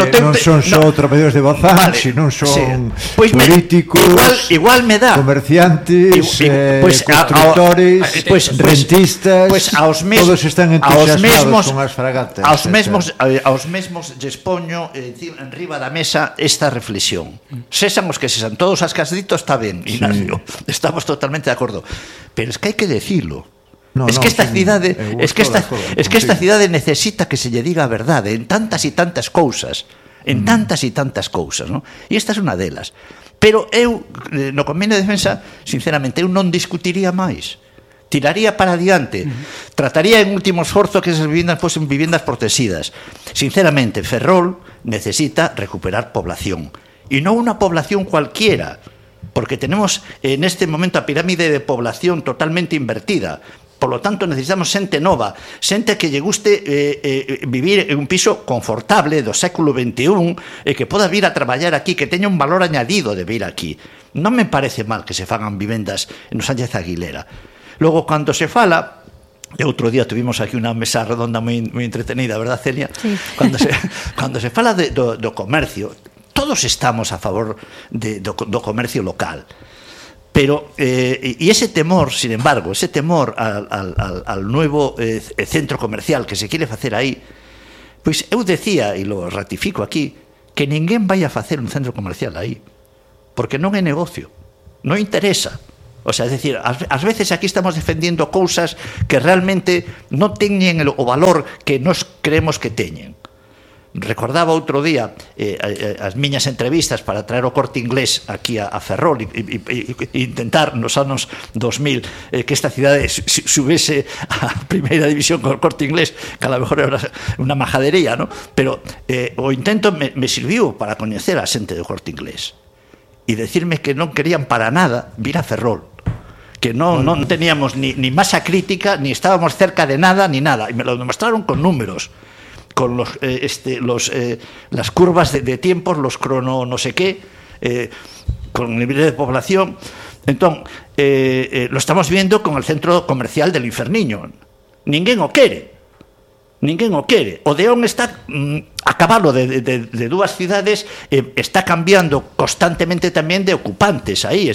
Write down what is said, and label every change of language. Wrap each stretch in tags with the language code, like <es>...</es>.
<gl>non son só traballadores de Bazán, vale, senón son pues políticos, igual me da. Comerciantes, construtores, rentistas, todos están entusiasmados con as fragatas. Aos mesmos lles poño en riba da mesa esta reflexión. Sésamos que sesan todos as casditos, está ben, Ignacio. Sí. Estamos totalmente de acordo, pero es que hai que decilo. Esta cidade necesita que se lle diga a verdade en tantas e tantas cousas, en tantas e tantas cousas, ¿no? E esta é unha delas. Pero eu, no convenio de defensa, sinceramente, eu non discutiría máis. Tiraría para adiante. Trataría en último esforzo que esas vivendas fosen vivendas protexidas. Sinceramente, Ferrol necesita recuperar población. E non unha población cualquiera.</gl> <es>Porque tenemos en este momento a pirámide de población totalmente invertida. Por lo tanto,</es> <gl>necesitamos xente nova, xente que lle guste vivir en un piso confortable do século XXI e que poda vir a traballar aquí, que teña un valor añadido de vir aquí. Non me parece mal que se fagan vivendas no Sánchez Aguilera. Logo, cando se fala, e outro día tuvimos aquí unha mesa redonda moi, moi entretenida,</gl> <es>¿verdad, Celia?</es> <gl>Sí. Cando se fala do comercio, todos estamos a favor do comercio local.</gl> <es>Pero, y ese temor, sin embargo, ese temor al nuevo centro comercial que se quiere hacer ahí,</es> <gl>pues eu decía,</gl> <es>y lo ratifico aquí, que ninguén vaya a hacer un centro comercial ahí,</es> <gl>porque non é negocio, non interesa. O sea, es decir, ás veces aquí estamos defendiendo cousas que realmente non teñen o valor que nos creemos que teñen. Recordaba outro día as miñas entrevistas para traer o Corte Inglés aquí a Ferrol e intentar nos anos 2000 que esta cidade subese a primeira división con o Corte Inglés,</gl> <es>que a lo mejor</es> <gl>era unha majadería, ¿no? Pero o intento me sirviu para coñecer a xente do Corte Inglés, e decirme que non querían para nada vir a Ferrol, que non, bueno, non teníamos ni masa crítica, ni estábamos cerca de nada, ni nada.</gl> <es>E me lo demostraron con números, con los, las curvas de tiempos, los crono no sé qué, con niveles de población. Entón, lo estamos viendo con el centro comercial del Inferniño.</es> <gl>Ninguén o quere. Ninguén o quere. O Deón está acabalo de dúas cidades, está cambiando constantemente tamén de ocupantes aí.</gl>